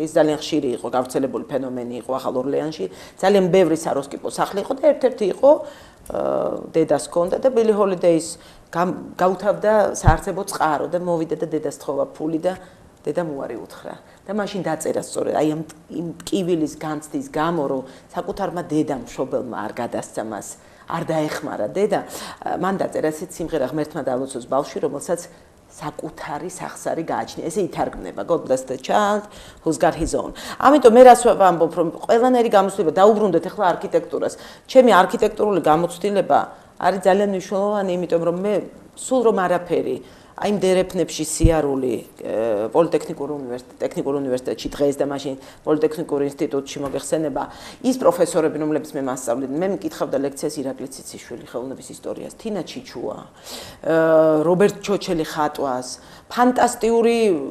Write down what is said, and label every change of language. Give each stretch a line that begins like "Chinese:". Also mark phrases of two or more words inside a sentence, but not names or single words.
Georgian: ის ძალიან ხშირი იყო, გავრცელებული ფენომენი იყო ახალ ორლეანში. ძალიან ბევრი საროსკიპო სახლი იყო და ერთ-ერთი იყო დედას ჰქონდა და ბილი ჰოლიდეის გაუთავდა საარსებო წყარო და მოვიდა და დედას თხოვა ფული და დედამ უარი უთხრა და მაშინ დაწერა სწორედ აი ამ ტკივილის განცდის გამო რომ საკუთარმა დედამ მშობელმა არ გადასცა მას არ დაეხმარა დედა მან დაწერა ესეთ სიმღერა ღმერთმა დალოცოს ბავშვი რომელსაც საკუთარი სახსარი გააჩნია ესე ითარგმნება
English: God bless the child who's got his own
Georgian: ამიტომ მე რას ვამბობ რომ ყველანაირი გამოცდილება დაუბრუნდეთ ახლა არქიტექტურას ჩემი არქიტექტურული გამოცდილება არის ძალიან მნიშვნელოვანი, იმიტომ რომ მე სულ რომ არაფერი აი მდერეფნებში სიარული პოლიტექნიკურ უნივერსიტეტში დღეს და მაშინ პოლიტექნიკურ ინსტიტუტში მოგეხსენება ის პროფესორები რომლებიც მე მასწავლდნენ მე მკითხავდა ლექციას ირაკლი ციციშვილი ხელოვნების ისტორიას თინა ჩიჩუა რობერტ ჩოჩელი ხატვას ფანტასტიკური